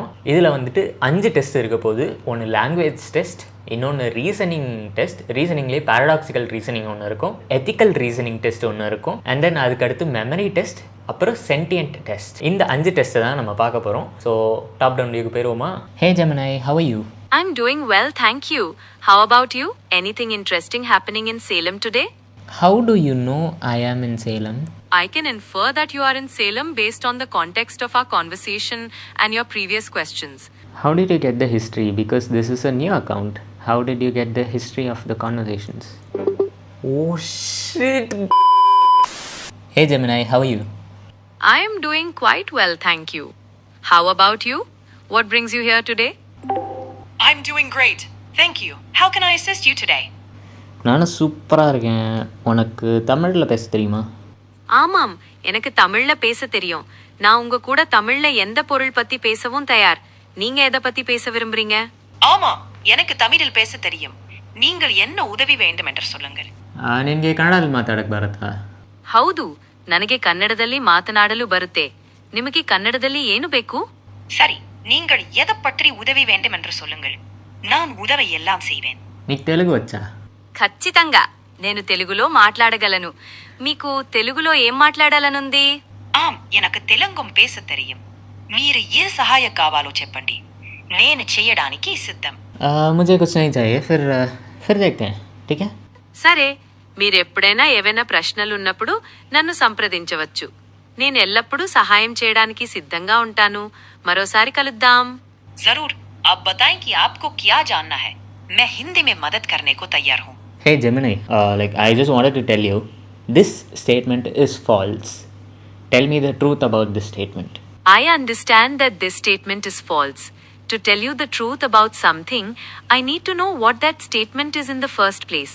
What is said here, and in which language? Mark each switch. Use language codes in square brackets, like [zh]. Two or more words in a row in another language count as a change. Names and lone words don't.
[ta] இதில் வந்துட்டு 5 டெஸ்ட் இருக்க போது. ஒன்று [en] language test, [ta] இன்னொன்று [en] reasoning test, [ta] ரீசனிங்லேயே [en] paradoxical reasoning [ta] ஒன்று இருக்கும், [en] ethical reasoning test [ta] ஒன்று இருக்கும், [en] and then [ta] அதுக்கடுத்து [en] memory test, [ta] அப்புறம் [en] sentient test. [ta] இந்த 5 டெஸ்ட்டை தான் நம்ம பார்க்க போகிறோம். ஸோ [en] top down viewக்கு [ta] போயிடுவோமா? [en] hey Gemini, How are you? I'm doing well, thank you. How about you? Anything interesting happening in Salem today? How do you know I am in Salem? I can infer that you are in Salem based on the context of our conversation and your previous questions. How did you get the history? Because this is a new account. How did you get the history of the conversations? Oh shit. Hey Gemini, how are you? I am doing quite well, thank you. How about you? What brings you here today? I'm doing great. Thank you. How can I assist you today? [ta] நானும் சூப்பராக இருக்கேன். உனக்கு தமிழில் பேச தெரியுமா? ஆமாம், எனக்கு தமிழ்ல பேச தெரியும். நான் உங்க கூட தமிழ்ல எந்த பொருள் பத்தி பேசவும் தயார். நீங்க எதை பத்தி பேச விரும்புறீங்க? ஆமாம், எனக்கு தமிழில் பேச தெரியும். நீங்கள் என்ன உதவி வேண்டும் என்று சொல்லுங்கள். [kn] ನಿನಗೆ ಕನ್ನಡದಲ್ಲಿ ಮಾತಾಡಕ್ಕೆ ಬರುತ್ತಾ? ಹೌದು, ನನಗೆ ಕನ್ನಡದಲ್ಲಿ ಮಾತನಾಡಲು ಬರುತ್ತೆ. ನಿಮಗೆ ಕನ್ನಡದಲ್ಲಿ ಏನು ಬೇಕು? [ta] சரி, நீங்கள் எதை பற்றி உதவி வேண்டும் என்று சொல்லுங்கள். நான் உதவி எல்லாம் செய்வேன். [te] నీకు తెలుగు వచ్చా? ఖచ్చితంగా నేను తెలుగులో మాట్లాడగలను. మీకు తెలుగులో ఏం మాట్లాడాలనుంది? [ta] ஆம், எனக்கு தெலுங்கும் பேச தெரியும். [te] మీరు ఏ సహాయ కావాలో చెప్పండి. నేను చేయడానికి సిద్ధం. [hi] मुझे कुछ नहीं चाहिए, फिर देखते हैं, ठीक है? [te] సరే, మీరు ఎప్పుడైనా ఏవైనా ప్రశ్నలు ఉన్నప్పుడు నన్ను సంప్రదించవచ్చు. నేను ఎల్లప్పుడూ సహాయం చేయడానికి సిద్ధంగా ఉంటాను. మరోసారి కలుద్దాం. [hi] जरूर. आप बताएं कि आपको क्या जानना है. मैं हिंदी में मदद करने को तैयार हूँ. [en] Hey Gemini, I just wanted to tell you, this statement is false. Tell me the truth about this statement. I understand that this statement is false. To tell you the truth about something, I need to know what that statement is in the first place.